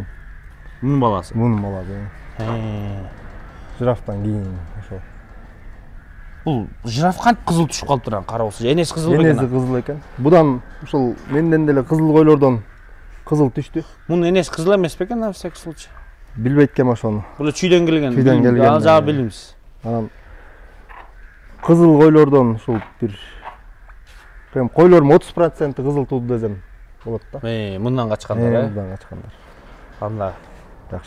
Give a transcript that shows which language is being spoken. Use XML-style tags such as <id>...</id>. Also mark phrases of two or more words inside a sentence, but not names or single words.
<ky>Мунун баласы. Мунун баласы. Жирафтан кийин ошо. Бул жираф кантип кызыл түшүп калыптыр карабыз. Энеси кызыл экен. Энеси кызыл экен. Будан ушул менден деле кызыл койлордон кызыл түштү. Мунун энеси кызыл эмес бекен</ky> <ru>на всякий случай?</ru> <ky>Билбейт экенмин ошону. Бул чүйдөн келген. Чүйдөн келген. Ал жагы билбейбиз. Анан кызыл койлордон ушул бир прям койлордун 30% кызыл тууду десем болот да. Мындан качкандар, Мындан качкандар. Анда Жакшы.</ky>